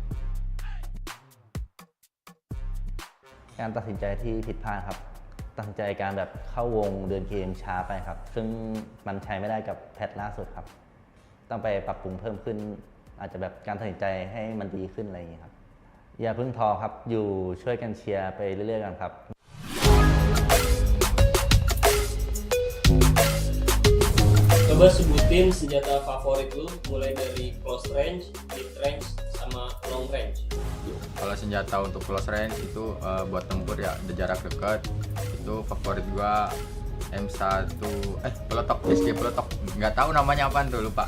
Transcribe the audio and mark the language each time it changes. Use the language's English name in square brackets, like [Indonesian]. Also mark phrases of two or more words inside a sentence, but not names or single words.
[Thai] การตัดสินใจที่ผิดพลาดครับตัดสินใจการแบบเข้าวงเดินเกมช้าไปครับซึ่งมันใช้ไม่ได้กับแพทล่าสุดครับต้องไปปรับปรุงเพิ่มขึ้นอาจจะแบบการตัดสินใจให้มันดีขึ้นอะไรอย่างนี้ครับอย่าเพิ่งท้อครับอยู่ช่วยกันเชียร์ไปเรื่อยๆกันครับ [Indonesian] Coba sebutin senjata favorit lu mulai dari [English] close range, mid range, [Indonesian] sama [English] long range. [Indonesian] Kalau senjata untuk [English] close range [Indonesian] itu buat tempur ya, jarak dekat itu favorit gua M1 peletok, SG peletok, nggak tahu namanya apaan tuh, lupa.